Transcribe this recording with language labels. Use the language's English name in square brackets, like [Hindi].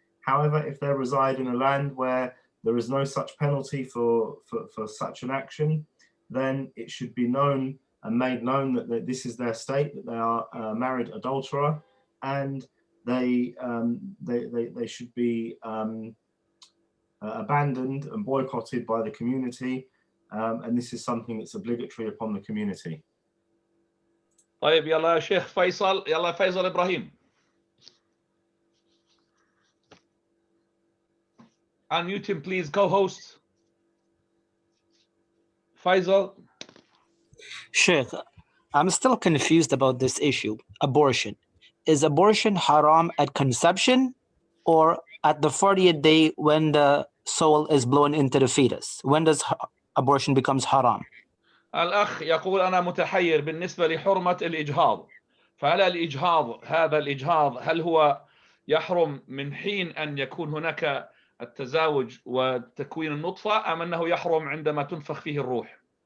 [English] However, if they reside in a land where there is no such penalty for such an action, then it should be known and made known that this is their state, that they are a married adulterer, and they should be abandoned and boycotted by the community and this is something that's obligatory upon the community. [Arabic] طيب يلا يا شيخ فيصل، يلا فيصل إبراهيم. [English] Unmute him please, co-host. Faisal. Shaykh, I'm still confused about this issue. Abortion. Is abortion haram at conception or at the 40th day when the soul is blown into the fetus? When does abortion becomes haram? [Arabic] الأخ يقول أنا متحير بالنسبة لحرمة الإجهاض، فهل الإجهاض هذا الإجهاض هل هو يحرم من حين أن يكون هناك التزاوج وتكوين النطفة، أم أنه يحرم عندما تنفخ فيه الروح؟